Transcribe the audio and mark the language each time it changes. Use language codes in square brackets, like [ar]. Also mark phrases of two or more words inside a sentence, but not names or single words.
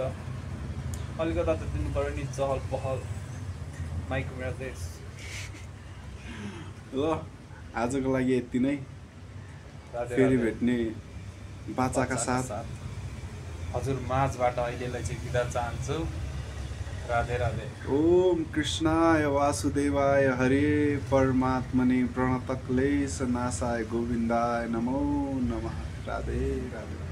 [ne] अलिकता त दिनु पऱ्यो नि, चहल पहल। [en] mike message. [ne] ल आजको लागि यति नै, फेरि भेट्ने बाचाका साथ हजुर माझबाट अहिलेलाई चाहिँ बिदा चाहन्छु। राधे राधे। [sa] ओम कृष्णाय वासुदेवाय हरे परमात्मने प्रणतक्लेश नाशाय गोविन्दाय नमो नमः। [ne] राधे राधे।